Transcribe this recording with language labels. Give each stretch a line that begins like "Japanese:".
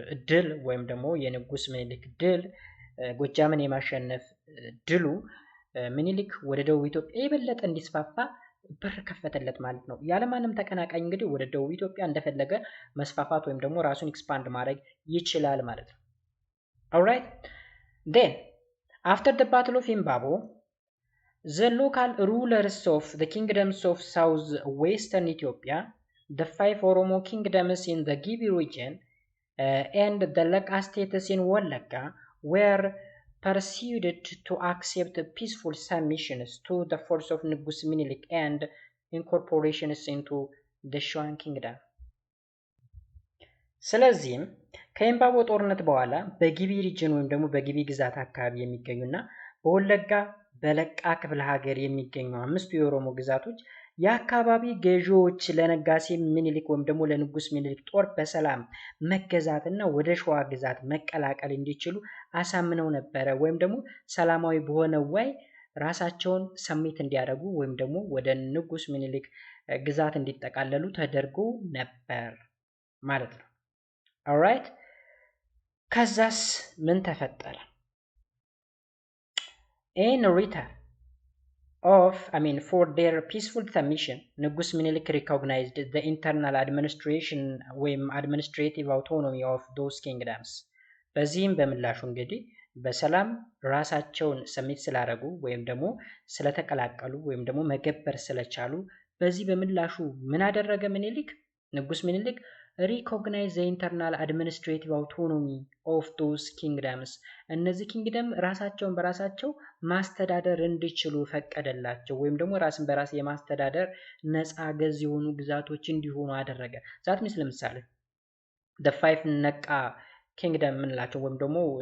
Amharic: ድል ወይም ደግሞ የንጉስ ሚኒሊክ ድል ጎጃምን የማሸነፍ ድሉ ሚኒሊክ ወደ ደቡብ ኢትዮጵያ የበለጠ እንዲስፋፋ በር ከፈተለት ማለት ነው። ያለማንም ተቀናቃኝ እንግዲህ ወደ ደቡብ ኢትዮጵያ እንደፈለገ መስፋፋት ወይም ደግሞ ራሱን ኤክስፓንድ ማድረግ ይችላል ማለት ነው።
English: alright then after the battle of Imbabo, the local rulers of the kingdoms of southwestern Ethiopia the 5 Oromo kingdoms in the Gibi region and the Laka states in Wallaka were persuaded to accept peaceful submissions to the force of Nugus Minilik and incorporations into the Shuan kingdom.
Amharic: ስለዚህም ከኤምባቦ ጦርነት በኋላ በጊቢ ሪጅን ወይም ደግሞ በጊቢ ግዛት አካባቢ የሚገኙና በወለጋ በለቃ ክፍለ ሀገር የሚገኙ 5 የኦሮሞ ግዛቶች የአካባቢ ገዢዎች ለነጋሴ ምኒልክ ወይም ደግሞ ለንጉስ ምኒልክ ጦር በሰላም መገዛትና ወደ ሸዋ ግዛት መቀላቀል እንዲችሉ አሳምነው ነበረ ወይም ደግሞ ሰላማዊ በሆነ ወይ ራሳቸውን ሰሚት እንዲያደርጉ ወይም ደግሞ ወደ ንጉስ ምኒልክ ግዛት እንዲጠቃለሉ ተደርጎ ነበር ማለት ነው። alright ከዛስ ምን ተፈጠረ?
English: in return for their peaceful submission, Nugus Minilik recognized the internal administration ወይም administrative autonomy of those kingdoms.
Amharic: በዚህም በምላሹ እንግዲህ በሰላም ራሳቸውን ሰሚት ስላደረጉ ወይም ደግሞ ስለተቀላቀሉ ወይም ደግሞ መገበር ስለቻሉ በዚህ በምላሹ ምን አደረገ ምኒልክ?
English: ንጉስ ምኒልክ recognize the internal administrative autonomy of those kingdoms.
Amharic: እነዚህ ኪንግደም ራሳቸውን በራሳቸው ማስተዳደር እንዲችሉ ፈቀደላቸው ወይም ደግሞ ራስን በራስ የማስተዳደር ነፃ ገዝ የሆኑ ግዛቶች እንዲሆኑ አደረገ። ዛት ሚስ ለምሳሌ the 5 ነቃ ኪንግደም ምንላቸው ወይም ደግሞ